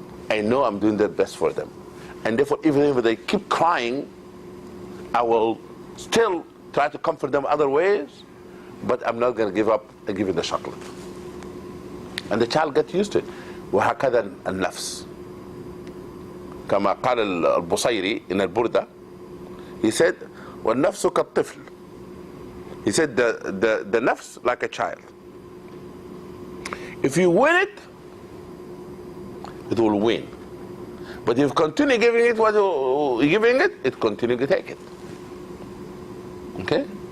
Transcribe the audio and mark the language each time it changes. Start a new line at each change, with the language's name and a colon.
English: I know I'm doing the best for them. And therefore, even if they keep crying, I will still try to comfort them other ways, but I'm not going to give up and give them the chocolate. And the child gets used to it.
Arabic: وهكذا النفس. كما قال البصيري in البردة,
English: he said,
Arabic: والنفس كالطفل.
English: He said the nafs like a child. If you win it, it will win. But if you continue giving it what you're giving it, it continue to take it. Okay?